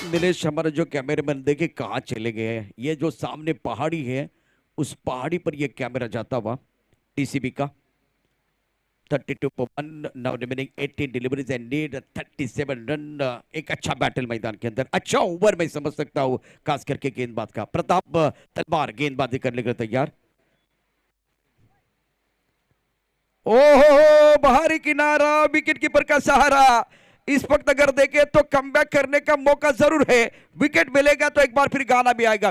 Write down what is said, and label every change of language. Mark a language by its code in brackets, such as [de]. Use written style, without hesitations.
[hi] नीलेश हमारा जो कैमरामैन देखे कहाँ चले गए हैं। ये जो सामने पहाड़ी है, उस पहाड़ी पर ये कैमरा जाता हुआ टीसीबी का। [en] 32 for 1, now remaining 18 deliveries and need 37 run. [hi] एक अच्छा बैटल मैदान के अंदर, अच्छा ओवर मैं समझ सकता हूँ, खास करके गेंदबाज का। प्रताप तलवार गेंदबाजी करने के लिए तैयार। ओहो, बाहरी किनारा, विकेट कीपर का सहारा। इस वक्त अगर देखें तो कमबैक करने का मौका जरूर है। विकेट मिलेगा तो एक बार फिर गाना भी आएगा।